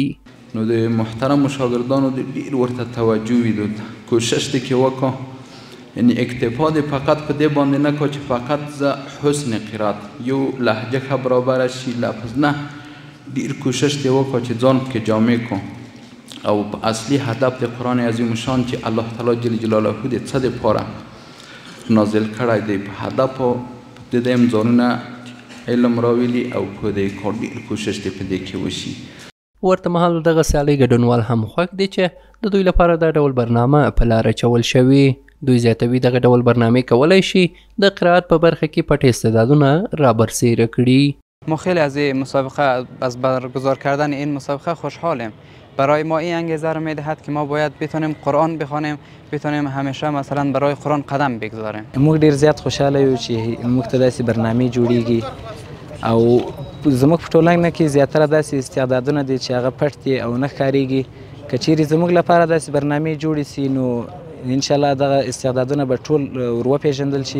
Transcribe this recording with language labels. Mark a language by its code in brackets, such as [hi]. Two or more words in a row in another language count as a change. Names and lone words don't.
[ps] نو د محترمو شاګردانو د ډېر ورته توجه وي، کوشش دې کې وکړو، یعنی اکتفا دې فقط په دې باندې نه کړو چې فقط زه حسن قرات یو لهجه ښه برابره شي لفظ نه، ډېر کوشش دې وکړو چې ځان پکې جامع کړو او اصلي هدف د قرآن عظیم شان چې الله تعالی [ar] جل جلاله [ps] د څه دپاره نازل کړی دی په هدف د دې ځانونه علم راویلي او په دې کار ډېر کوشش دې په دې کې وشي. ورته مهال دغه سیالۍ ګډونوال هم خوښ دي چې د دوی لپاره دا ډول برنامه په لاره اچول شوي. دوی زیاتوي دغه ډول برنامه کولی شي د قرائت په برخه کې پټ استعدادونه رابرسیره کړي. [fa] ما خیلی از این مسابقه از برگزار کردن این مسابقه خوشحالیم. برای ما این انگیزه رو میدهد که ما باید بتونیم قرآن بخوانیم، بتونیم همیشه مثلا برای قرآن قدم بگذاریم. [ps] موږ ډیر زیات خوشاله یو چې موږ ته داسې برنامې جوړیږي او زموږ په ټولنه کې زیاتره داسې استعدادونه دي چې هغه پټ دي او نه ښکاریږي. که چیرې زموږ لپاره داسې برنامې جوړې سي نو انشاءالله دغه استعدادونه به ټول وروپېژندل شي.